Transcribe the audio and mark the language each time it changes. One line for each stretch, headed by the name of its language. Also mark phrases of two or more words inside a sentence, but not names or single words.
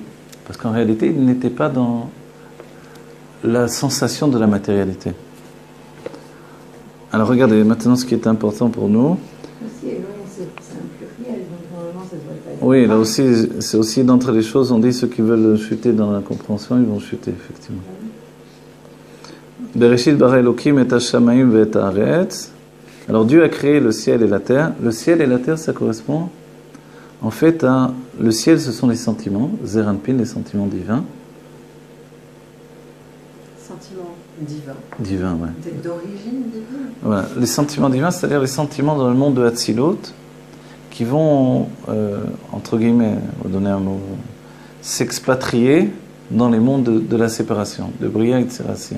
French: Parce qu'en réalité, il n'était pas dans la sensation de la matérialité. Alors regardez, maintenant ce qui est important pour nous. C'est un pluriel, donc normalement ça devrait pas être. Oui, là aussi, c'est aussi d'entre les choses, on dit ceux qui veulent chuter dans la compréhension, ils vont chuter, effectivement.
Hebrew: בראשית ברא אלוקים את השמים ואת הארץ.
French: Alors Dieu a créé le ciel et la terre. Le ciel et la terre, ça correspond en fait à... Le ciel, ce sont les sentiments, Zeir Anpin, les sentiments divins. Sentiments divins. Divins, ouais. D'origine divine. Voilà. Les sentiments divins, c'est-à-dire les sentiments dans le monde de Hatzilut qui vont, entre guillemets, on va donner un mot, s'expatrier dans les mondes de la séparation, de Bria et de Sérassia.